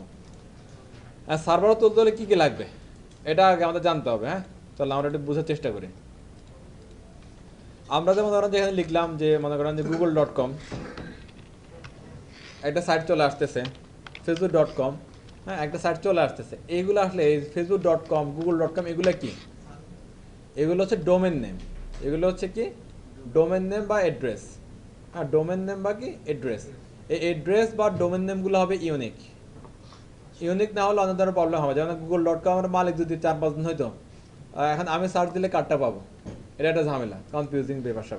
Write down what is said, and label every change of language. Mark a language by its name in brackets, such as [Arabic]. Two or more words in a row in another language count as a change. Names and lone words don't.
[Bangla] আর সার্ভারে তুলতে হলে কী কী লাগবে এটা আগে আমাদের জানতে হবে। হ্যাঁ, তাহলে আমরা একটু বোঝার চেষ্টা করি। আমরা যেমন ধরেন যেখানে লিখলাম যে মনে করেন যে google.com, একটা সাইট চলে আসতেছে facebook.com, হ্যাঁ একটা সাইট চলে আসতেছে, এইগুলো আসলে এই facebook.com google.com এগুলো কি, এগুলো হচ্ছে [English] domain name, [Bangla] এগুলো হচ্ছে কি [English] domain name [Bangla] বা অ্যাড্রেস। হ্যাঁ [English] domain name [Bangla] বা কি অ্যাড্রেস, এই অ্যাড্রেস বা [English] domain names [Bangla] হবে ইউনিক। ইউনিক না হলে অনেক ধরনের প্রবলেম হবে, যেমন google.com এর মালিক যদি 4-5 দিন হইতো, এখন আমি সার্চ দিলে কার্ডটা পাবো, এটা একটা ঝামেলা, কনফিউজিং ব্যাপার স্যাপার।